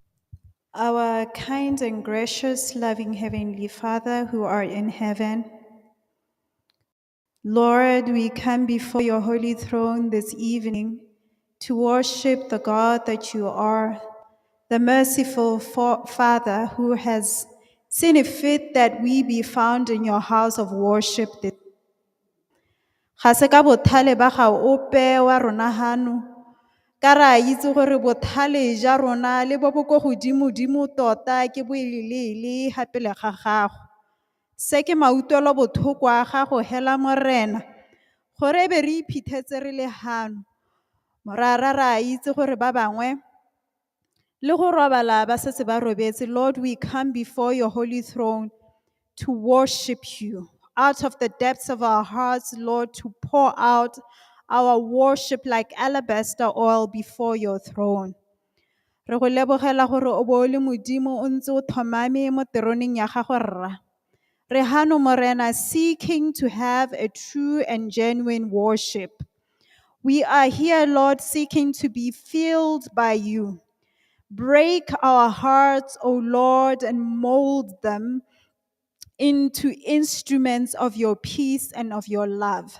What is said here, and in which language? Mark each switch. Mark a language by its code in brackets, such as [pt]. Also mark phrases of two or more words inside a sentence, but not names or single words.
[en] Our kind and gracious, loving Heavenly Father who art in heaven, Lord, we come before your holy throne this evening to worship the God that you are, the merciful Father who has seen it fit that we be found in your house of worship. [tn] Ga se ka bothale ba ga ope wa rona hano, ka ra itse gore bothale ja rona le bo bo go godimo-dimo tota ke boelele gape le ga gago. Se ke mautlwelo botlhoko a gago hela morena, gore e be re iphithetse re le hano. Morara ra itse gore ba bangwe le go robala ba setse ba robetse. [en] Lord, we come before your holy throne to worship you. Out of the depths of our hearts, Lord, to pour out our worship like alabaster oil before your throne. [tn] Re go lebogela gore o bo o le Modimo o ntse o thomame mo teroneng ya gago rra. Re hano morena, [en] seeking to have a true and genuine worship. We are here, Lord, seeking to be filled by you. Break our hearts, O Lord, and mold them into instruments of your peace and of your love.